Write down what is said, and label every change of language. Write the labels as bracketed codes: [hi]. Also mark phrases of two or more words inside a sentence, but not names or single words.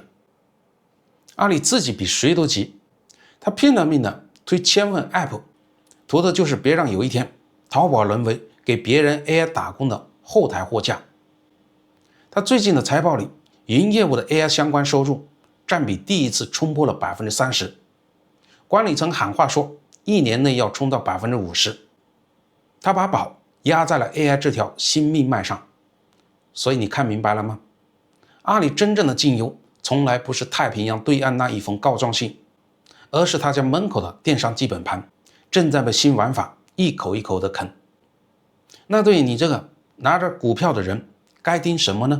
[zh] 阿里自己比誰都急，他拼了命的推千問 App， 圖的就是別讓有一天淘寶淪為給別人 AI 打工的後台貨架。他最近的財報裡，雲業務的 AI 相關收入佔比第一次衝破了 30%， 管理層喊話說一年內要衝到 50%， 他把寶壓在了 AI 這條新命脈上。所以你看明白了嗎？阿里真正的隱憂從來不是太平洋對岸那一封告狀信，而是他家門口的電商基本盤正在被新玩法一口一口的啃。那對於你這個拿着股票的人，該盯什麼呢？